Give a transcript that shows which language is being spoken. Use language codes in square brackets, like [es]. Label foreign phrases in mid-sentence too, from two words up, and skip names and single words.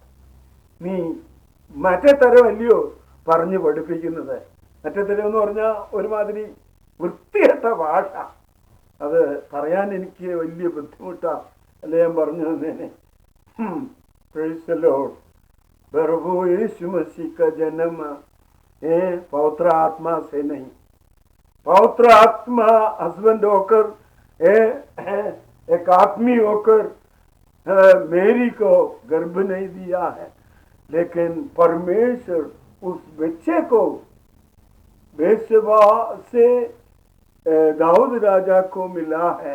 [ml] നീ മറ്റേ തരമല്ലയോ പറഞ്ഞു പഠിപ്പിക്കുന്നത്. മറ്റേ തരം എന്ന് പറഞ്ഞാൽ ഒരുമാതിരി വൃത്തികെട്ട ഭാഷ. അത് പറയാൻ എനിക്ക് വലിയ ബുദ്ധിമുട്ടാണ്, അല്ലേ ഞാൻ പറഞ്ഞു തന്നേനെ. [en] Praise the Lord. [hi] प्रभु यीशु मसीह का जन्म पवित्र आत्मा से नहीं, पवित्र आत्मा हस्बैंड होकर एक आदमी होकर मेरी को गर्भ नहीं दिया है, लेकिन परमेश्वर उस बच्चे को बेशबा से दाऊद राजा को मिला है।